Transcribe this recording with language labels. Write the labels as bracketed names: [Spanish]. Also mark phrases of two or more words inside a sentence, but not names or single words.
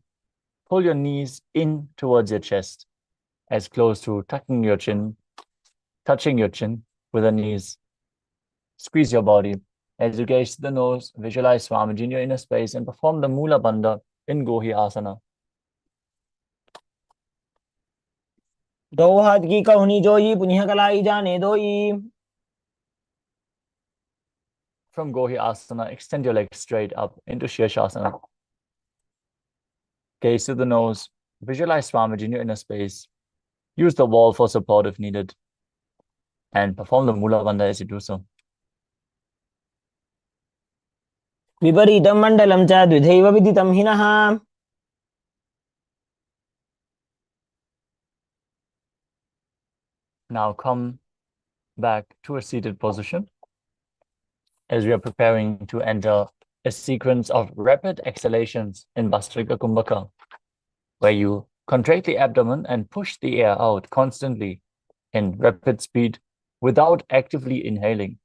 [English] Pull your knees in towards your chest, as close to touching your chin with the knees. Squeeze your body. As you gaze to the nose, visualize Swamiji in your inner space and perform the Mula Bandha in Gohi Asana. [Hindi] दो हाथ की कहुनी जोई पुनिह कलाई जाने दोई. [English] From Gohi Asana, extend your legs straight up into Shirshasana. Gaze to the nose, visualize Swamiji in your inner space. Use the wall for support if needed. And perform the Mula Bandha as you do so. [Sanskrit] विपरीतं मण्डलं च द्विधैव विदितं हिनः. [English] Now come back to a seated position as we are preparing to enter a sequence of rapid exhalations in Bhastrika Kumbhaka, where you contract the abdomen and push the air out constantly in rapid speed without actively inhaling.